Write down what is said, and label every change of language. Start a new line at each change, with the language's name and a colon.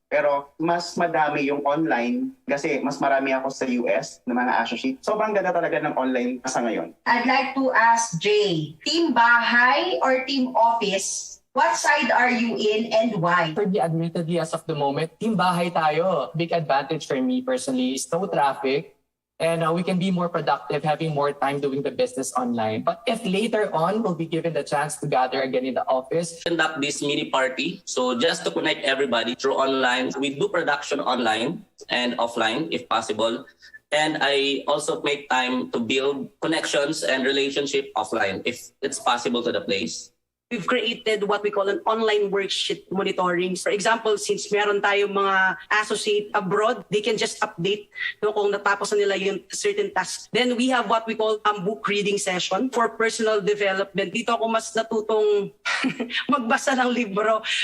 Filipino: Pero mas madami yung online kasi mas marami ako sa US ng mga associate. Sobrang ganda talaga ng online sa ngayon.
English: I'd like to ask Jay, team bahay or team office? What side are you in and why? For me, admittedly, as of the moment,
Filipino: team bahay tayo.
English: Big advantage for me personally is no traffic. And we can be more productive, having more time doing the business online. But if later on, we'll be given the chance to gather again in the office. Conduct this mini party. So just to connect everybody through online. We do production online and offline if possible. And I also make time to build connections and relationship offline if it's possible to the place. We've created what we call an online worksheet monitoring. For example, since
Filipino: meron tayong mga
English: associate abroad, they can just update
Filipino: kung natapos na nila yung
English: certain task. Then we have what we call a book reading session for personal development.
Filipino: Dito ako mas natutong magbasa ng libro.